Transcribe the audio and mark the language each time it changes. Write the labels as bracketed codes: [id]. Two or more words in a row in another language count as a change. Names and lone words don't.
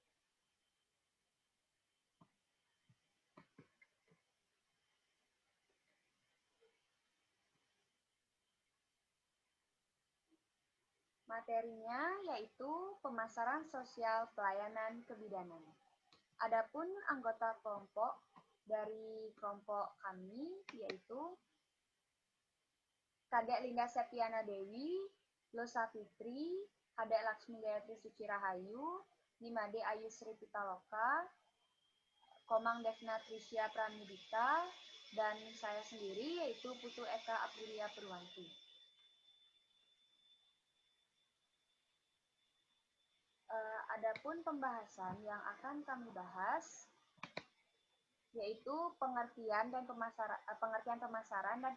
[id] Materinya yaitu pemasaran sosial pelayanan kebidanan. Adapun anggota kelompok dari kelompok kami yaitu Kadek Linda Septiana Dewi, Losa Fitri, Kadek Laksmi Gayatri Suci Rahayu, Nimade Ayu Sri Pitaloka, Komang Devna Trisya Pramudita, dan saya sendiri yaitu Putu Eka Aprilia Purwanti. Adapun pembahasan yang akan kami bahas yaitu pengertian pemasaran dan